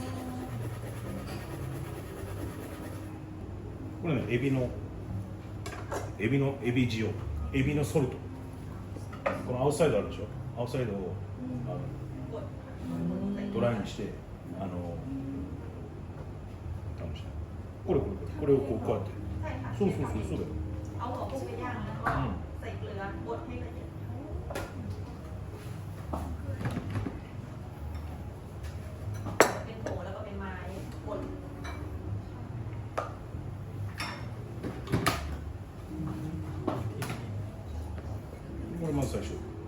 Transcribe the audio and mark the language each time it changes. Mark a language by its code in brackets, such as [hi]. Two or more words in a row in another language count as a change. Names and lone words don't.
[ja] これね、エビ塩、エビのソルト。このアウトサイドあるでしょ。アウトサイドをドライにしてこれをこうやって。そうだよ。 [th] เอาหัวกุ้งไปย่างแล้วก็ใส่เกลือบดให้ละเอียดเป็นผงแล้วก็เป็นไม้บด [ja] これまず最初。